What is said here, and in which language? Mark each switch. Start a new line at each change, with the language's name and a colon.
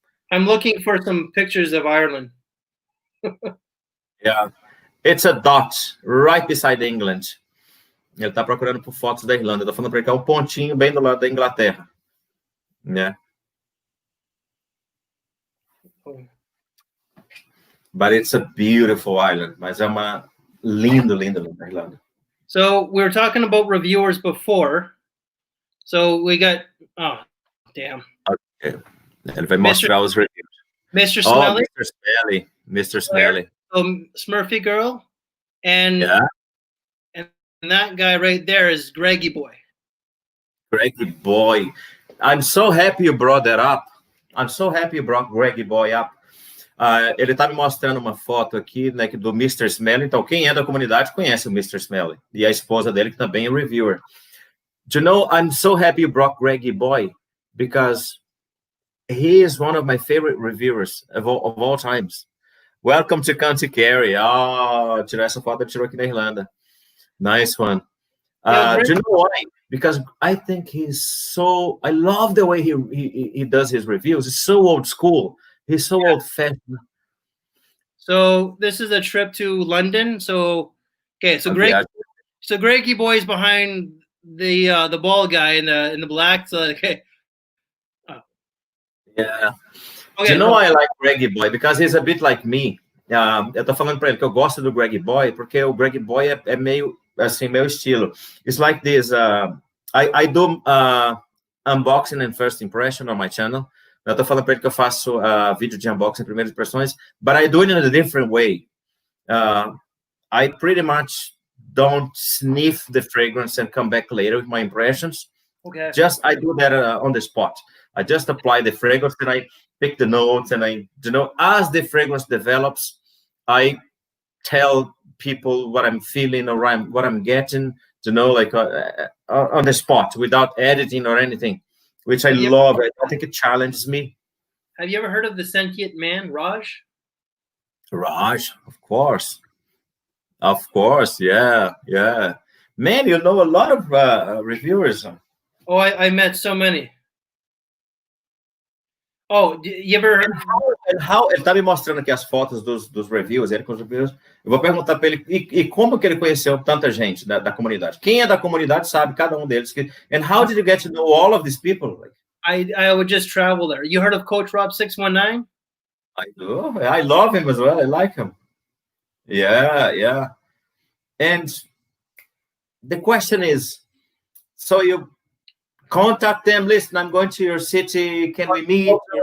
English: I'm looking for some pictures of Ireland. Yeah. It's a dot right beside England.
Portuguese: Ele está procurando por fotos da Irlanda. Estou falando para ele que é um pontinho bem do lado da Inglaterra. Né?
English: But it's a beautiful island.
Portuguese: Mas é uma linda Irlanda.
English: So we were talking about reviewers before. So we got, oh, damn. Okay.
Portuguese: Ele vai mostrar os reviews.
English: Mr. Smelly. Oh, Mr. Smelly. So Smurfy Girl. And that guy right there is Greggy Boy. Greggy Boy. I'm so happy you brought that up. I'm so happy you brought Greggy Boy up.
Portuguese: Ele está me mostrando uma foto aqui, né, do Mr. Smelly. Então, quem é da comunidade conhece o Mr. Smelly. E a esposa dele, que também é reviewer.
English: Do you know, I'm so happy you brought Greggy Boy, because he is one of my favorite reviewers of all times. Welcome to County Kerry.
Portuguese: Oh, tirou essa foto, tirou aqui na Irlanda.
English: Nice one. Do you know why? Because I think I love the way he does his reviews. It's so old school. He's so old-fashioned. So this is a trip to London. So Greggy Boy's behind the bald guy in the black. So okay. Yeah. Okay, do you know why I like Greggy Boy? Because he's a bit like me.
Portuguese: Eu tô falando para ele que eu gosto do Greggy Boy porque o Greggy Boy é meio assim, meu estilo.
English: It's like this. I do unboxing and first impression on my channel.
Portuguese: Eu tô falando para ele que eu faço vídeo de unboxing, primeiras impressões,
English: but I do it in a different way. I pretty much don't sniff the fragrance and come back later with my impressions. Okay. I do that on the spot. I just apply the fragrance and I pick the notes, and as the fragrance develops, I tell people what I'm feeling or what I'm getting, like on the spot without editing or anything, which I love. I think it challenges me. Have you ever heard of the sentient man, Raj? Raj, of course. Of course, yeah. Man, you know a lot of reviewers. Oh, I met so many. Oh, you ever heard?
Portuguese: Ele tá me mostrando aqui as fotos dos reviews, ele com os reviews. Eu vou perguntar para ele, e como que ele conheceu tanta gente da comunidade? Quem é da comunidade sabe, cada um deles.
English: And how did you get to know all of these people? Like, I would just travel there. You heard of Coach Rob 619? I do. I love him as well. I like him. Yeah. And the question is, so you contact them, listen, I'm going to your city, can we meet?